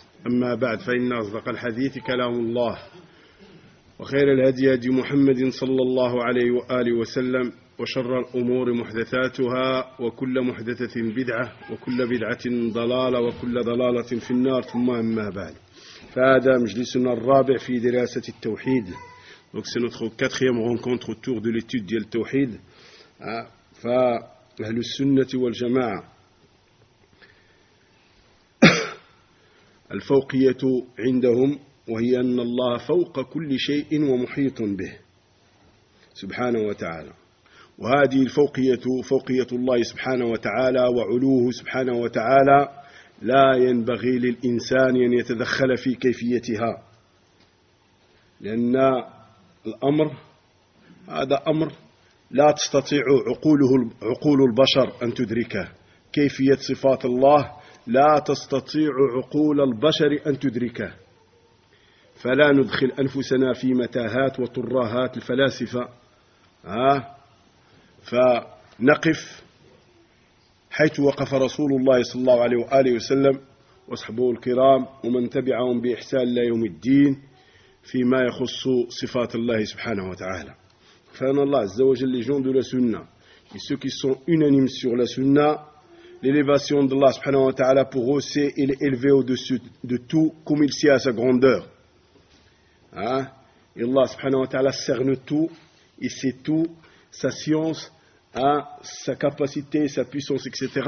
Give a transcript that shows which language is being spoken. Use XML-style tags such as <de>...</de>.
<ar>أما بعد، فإن أصدق الحديث كلام الله، وخير الهدي هدي محمد صلى الله عليه وآله وسلم، وشر الأمور محدثاتها، وكل محدثة بدعة، وكل بدعة ضلالة، وكل ضلالة في النار. ثم أما بعد، فهذا مجلسنا الرابع في دراسة التوحيد.</ar> <fr>Donc c'est notre quatrième rencontre autour de l'étude du Tawhid.</fr> <ar>فأهل السنة والجماعة الفوقية عندهم، وهي أن الله فوق كل شيء ومحيط به سبحانه وتعالى. وهذه الفوقية، فوقية الله سبحانه وتعالى وعلوه سبحانه وتعالى، لا ينبغي للإنسان أن يتدخل في كيفيتها، لأن الأمر هذا أمر لا تستطيع عقول البشر أن تدركه. كيفية صفات الله لا تستطيع عقول البشر أن تدركه، فلا ندخل أنفسنا في متاهات وطراهات الفلاسفة، فنقف حيث وقف رسول الله صلى الله عليه وآله وسلم وأصحابه الكرام ومن تبعهم بإحسان إلى يوم الدين فيما يخص صفات الله سبحانه وتعالى. فإن الله عز وجل</ar> <fr>les gens de la sunna et ceux qui sont unanimes sur la sunna, l'élévation d'Allah subhanahu wa ta'ala pour eux, c'est il est élevé au-dessus de tout comme il sied à sa grandeur. Et Allah subhanahu wa ta'ala cerne tout, il sait tout, sa science, sa capacité, sa puissance, etc.</fr>